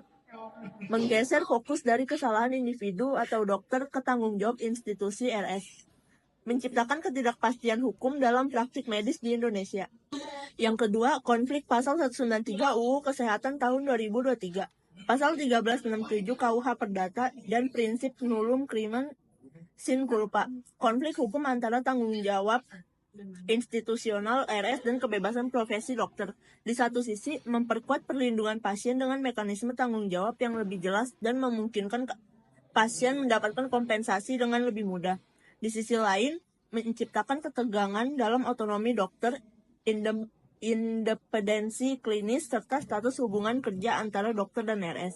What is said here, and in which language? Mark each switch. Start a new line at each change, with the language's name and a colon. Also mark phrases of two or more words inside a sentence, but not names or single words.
Indonesian: Menggeser fokus dari kesalahan individu atau dokter ke tanggung jawab institusi RS. Menciptakan ketidakpastian hukum dalam praktik medis di Indonesia. Yang kedua, konflik pasal 193 UU Kesehatan tahun 2023, pasal 1367 KUH Perdata, dan prinsip
Latin: nullum crimen sine culpa.
Indonesian: Konflik hukum antara tanggung jawab institusional RS dan kebebasan profesi dokter. Di satu sisi, memperkuat perlindungan pasien dengan mekanisme tanggung jawab yang lebih jelas dan memungkinkan pasien mendapatkan kompensasi dengan lebih mudah. Di sisi lain, menciptakan ketegangan dalam otonomi dokter, independensi klinis, serta status hubungan kerja antara dokter dan RS.